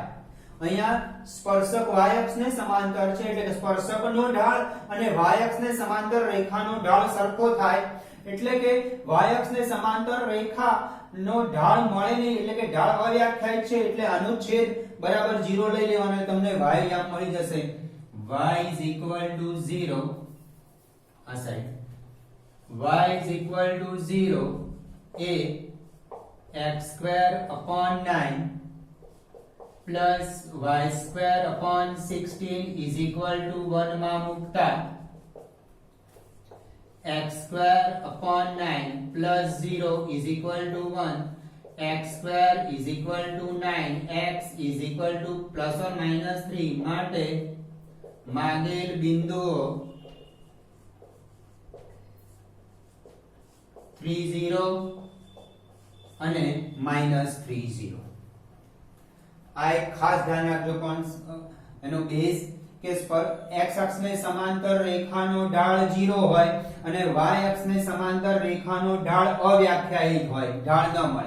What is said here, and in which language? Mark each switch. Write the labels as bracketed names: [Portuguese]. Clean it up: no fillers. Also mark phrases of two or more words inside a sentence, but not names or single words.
[Gujarati] અહીંયા સ્પર્શક y અક્ષને સમાંતર છે એટલે કે સ્પર્શકનો ઢાળ અને y અક્ષને સમાંતર રેખાનો ઢાળ સરખો થાય. એટલે કે y અક્ષને સમાંતર રેખાનો ઢાળ મળે નહીં એટલે કે ઢાળ અવ્યાખ્યાયિત છે એટલે આનો છેદ બરાબર 0 લઈ લેવાનો તમને y યામ મળી જશે. [English] y is equal to 0 [Gujarati] આ સાઈડ [English] y is equal to 0 એ x square upon 9 plus y square upon 16 is equal to 1 [Gujarati] માં મૂકતા [English] x square upon 9 plus 0 is equal to 1, x square is equal to 9, x is equal to plus or minus 3 [Gujarati] માટે માગેલ બિંદુઓ 30 અને -30. આ એક ખાસ ધ્યાન રાખજો પણ એનો બેઝ કે x અક્ષને સમાંતર રેખાનો ઢાળ 0 હોય અને y અક્ષને સમાંતર રેખાનો ઢાળ અવ્યાખ્યાયિત હોય, ઢાળ ન મળે.